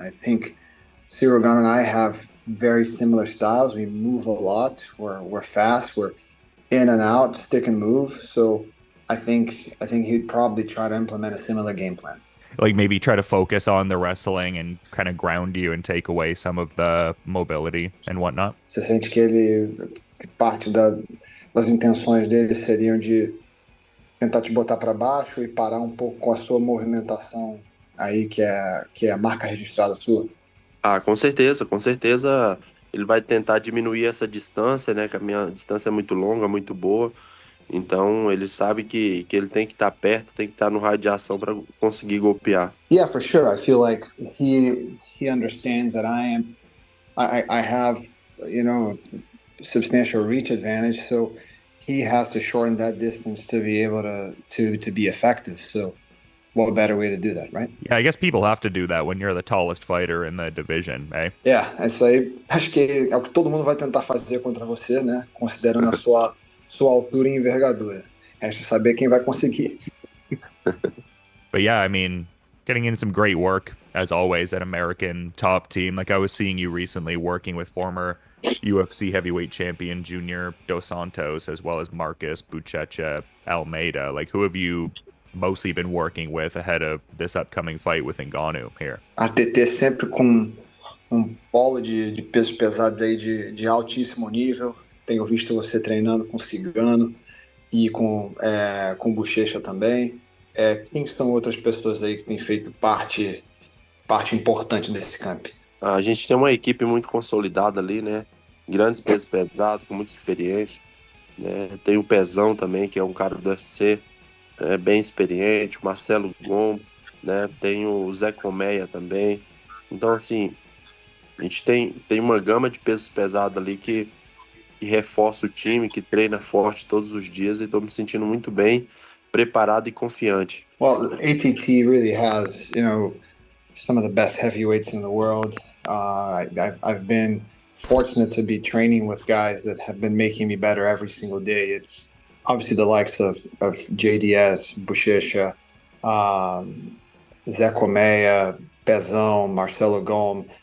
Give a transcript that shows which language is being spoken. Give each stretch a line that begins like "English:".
English: I think Ciryl Gane and I have very similar styles. We move a lot. We're fast. We're in and out, stick and move. So I think he'd probably try to implement a similar game plan. Like maybe try to focus on the wrestling and kind of ground you and take away some of the mobility and whatnot.
Portuguese: Você sente que parte das intenções dele seriam de tentar te botar para baixo e parar um pouco com a sua movimentação aí, que é a marca registrada sua? Com certeza, com certeza ele vai tentar diminuir essa distância, né? Que a minha distância é muito longa, muito boa. Então ele sabe que ele tem que estar perto, tem que estar no raio de ação para conseguir golpear.
English: Yeah, for sure. I feel like he understands that I have, substantial reach advantage, so he has to shorten that distance to be able to be effective. So what better way to do that, right? Yeah, I guess people have to do that when you're the tallest fighter in the division, eh?
Portuguese: Yeah, isso aí acho que é o que todo mundo vai tentar fazer contra você, né? Considerando a sua altura e envergadura. Resta saber quem vai conseguir.
English: But yeah, I mean, getting in some great work, as always, at American Top Team. Like I was seeing you recently working with former UFC heavyweight champion Junior Dos Santos, as well as Marcus Buchecha Almeida. Like, who have you mostly been working with ahead of this upcoming fight with Ngannou here?
Portuguese: A TT sempre com polo de pesos pesados aí de altíssimo nível. Tenho visto você treinando com Cigano e com Bochecha também. Quem são outras pessoas aí que têm feito parte importante desse camp? A gente tem uma equipe muito consolidada ali, né? Grandes pesos pesados, com muita experiência. Né? Tem o Pezão também, que é um cara do UFC, bem experiente. O Marcelo Gombo, né? Tem o Zé Colmeia também. Então, assim, a gente tem uma gama de pesos pesados ali que reforça o time, que treina forte todos os dias, e estou me sentindo muito bem, preparado e confiante.
English: Well, ATT really has, some of the best heavyweights in the world. I've been fortunate to be training with guys that have been making me better every single day. It's obviously the likes of JDS, Buchecha, Zé Colmeia, Pezão, Marcelo Gomes.